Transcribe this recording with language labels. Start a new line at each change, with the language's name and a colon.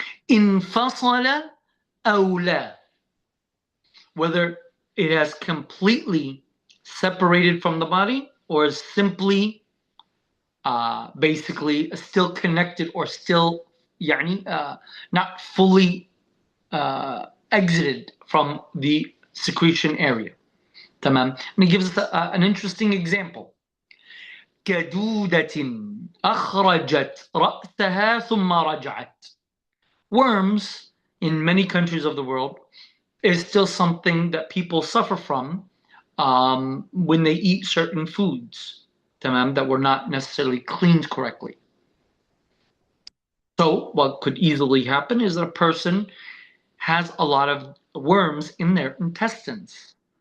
Arabic: انفصل أو لا,
English: whether it has completely separated from the body or is simply basically still connected or still
Arabic: يعني,
English: not fully exited from the secretion area.
Arabic: تمام.
English: And he gives us an interesting example.
Arabic: كدودة أخرجت رأسها ثم رجعت.
English: Worms in many countries of the world is still something that people suffer from when they eat certain foods that were not necessarily cleaned correctly. So what could easily happen is that a person has a lot of worms in their intestines.